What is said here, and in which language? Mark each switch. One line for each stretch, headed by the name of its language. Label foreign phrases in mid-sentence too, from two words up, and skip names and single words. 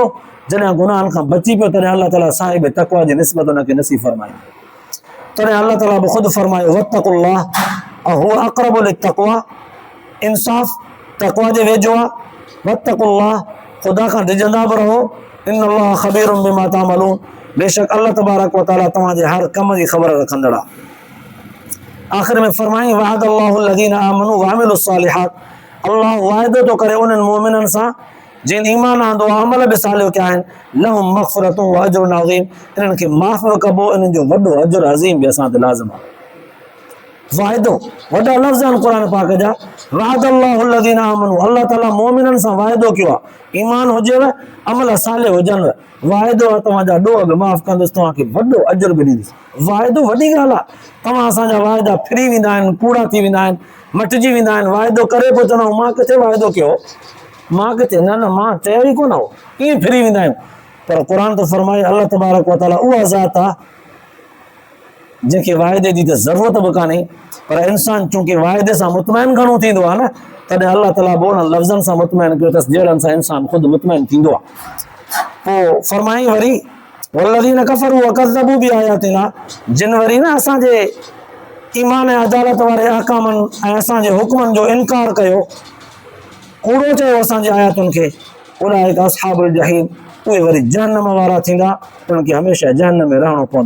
Sindhi: जॾहिं गुनाहनि खां बची पियो तॾहिं अलाह ताला साहिब तक़वा जी निस्बत हुनखे नसीब फरमाई। तॾहिं अलाह ताला बि ख़ुदि फरमायो,
Arabic: واتقوا الله هو أقرب للتقوى,
Sindhi: इंसाफ़ तक़वा जे वेझो आहे। वत्तक़ुल्लाह, ख़ुदा खां डिॼंदा बि रहो।
Arabic: إن الله خبير بما تعملون,
Sindhi: बेशक अल्लाह तबारक व तआला तव्हांजे हर कम जी ख़बर रखंदड़ आहे। आख़िर में फरमाई,
Arabic: وعد الله الذين آمنوا وعملوا الصالحات,
Sindhi: अल्लाह वाइदो थो करे उन्हनि मोमिननि सां जिन ईमान आंदो आहे, अमल बि सालियो कया आहिनि,
Arabic: لهم مغفرة و أجر عظيم,
Sindhi: इन्हनि खे माफ़ कबो, इन्हनि जो वॾो अज्र अज़ीम बि असां ते लाज़िम आहे। वाइदो, वॾा लफ़्ज़ आहिनि क़ुर पाक जा।
Arabic: وعد الله الذين آمنوا,
Sindhi: अल्लाह ताला मोमिननि सां वाइदो कयो आहे, ईमान हुजेव, अमल सालिह हुजनि, वाइदो आहे तव्हांजा ॾोह बि माफ़ कंदुसि, तव्हांखे वॾो अज्र बि ॾींदुसि। वाइदो वॾी ॻाल्हि आहे। तव्हां असांजा वाइदा फिरी वेंदा आहिनि, कूड़ा थी वेंदा आहिनि, मटिजी वेंदा आहिनि। वाइदो करे पोइ चवंदा मां किथे वाइदो कयो, मां किथे, न मां चयो ई कोन हो, ईअं फिरी वेंदा आहियूं। पर क़ुर त फरमाए, अल्लाह तबारक व तआला उहा ज़ात आहे जंहिंखे वाइदे जी त ज़रूरत बि कान्हे, पर इंसान चूंकि वाइदे सां मुतमइन घणो थींदो आहे न, तॾहिं अल्लाह ताला बि उन्हनि लफ़्ज़नि सां मुतमइन कयो अथसि जहिड़नि सां इंसान ख़ुदि मुतमइन थींदो आहे। पोइ फरमाई वरी,
Arabic: والذين كفروا وكذبوا بآياتنا,
Sindhi: जिन वरी न असांजे ईमान ऐं अदालत वारे अहकामनि ऐं असांजे हुक्मनि जो इनकार कयो, कूड़ो चयो असांजे आयातुनि खे,
Arabic: أولئك أصحاب الجحيم,
Sindhi: उहे वरी जहन्नम वारा थींदा, उन्हनि खे हमेशह जहन्नम में रहणो पवंदो।